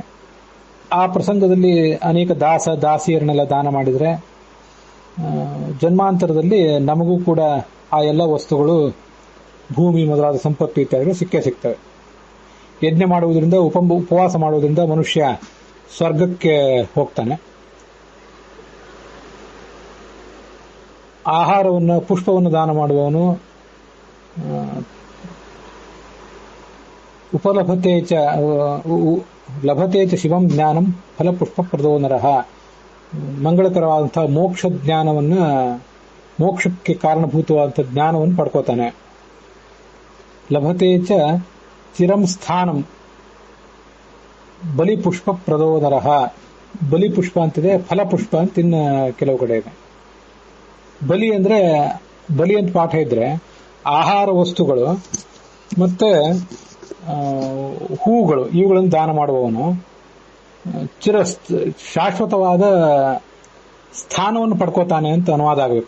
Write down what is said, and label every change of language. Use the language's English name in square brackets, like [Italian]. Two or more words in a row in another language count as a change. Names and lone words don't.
[Kannada] ಆ ಪ್ರಸಂಗದಲ್ಲಿ ಅನೇಕ ದಾಸಿಯರನ್ನೆಲ್ಲ ದಾನ ಮಾಡಿದರೆ ಜನ್ಮಾಂತರದಲ್ಲಿ ನಮಗೂ ಕೂಡ ಆ ಎಲ್ಲ ವಸ್ತುಗಳು, ಭೂಮಿ ಮೊದಲಾದ ಸಂಪತ್ತು ಇತ್ಯಾದಿಗಳು ಸಿಕ್ಕೇ ಸಿಗ್ತವೆ. ಯಜ್ಞ ಮಾಡುವುದರಿಂದ, ಉಪವಾಸ ಮಾಡುವುದರಿಂದ ಮನುಷ್ಯ ಸ್ವರ್ಗಕ್ಕೆ ಹೋಗ್ತಾನೆ. ಆಹಾರವನ್ನು, ಪುಷ್ಪವನ್ನು ದಾನ ಮಾಡುವವನು [Sanskrit] ಲಭತೆ ಚ ಶಿವಂ ಜ್ಞಾನಂ ಫಲಪುಷ್ಪ ಪ್ರದೋ ನರಃ. [Kannada] ಮಂಗಳಕರವಾದಂತಹ ಮೋಕ್ಷ ಜ್ಞಾನವನ್ನ, ಮೋಕ್ಷಕ್ಕೆ ಕಾರಣಭೂತವಾದಂತಹ ಜ್ಞಾನವನ್ನು ಪಡ್ಕೋತಾನೆ. [Sanskrit] ಲಭತೆ ಚ ಚಿರಂ ಸ್ಥಾನಂ ಬಲಿಪುಷ್ಪ ಪ್ರದೋ ನರಃ. [Kannada] ಬಲಿಪುಷ್ಪ ಅಂತಿದೆ, ಫಲಪುಷ್ಪ ಅಂತ ಇನ್ನು ಕೆಲವು ಕಡೆ ಇದೆ. ಬಲಿ ಅಂದ್ರೆ, ಬಲಿ ಅಂತ ಪಾಠ ಇದ್ರೆ ಆಹಾರ ವಸ್ತುಗಳು ಮತ್ತೆ ಹೂಗಳು, ಇವುಗಳನ್ನು ದಾನ ಮಾಡುವವನು ಶಾಶ್ವತವಾದ ಸ್ಥಾನವನ್ನು ಪಡ್ಕೋತಾನೆ ಅಂತ ಅನುವಾದ ಆಗಬೇಕು.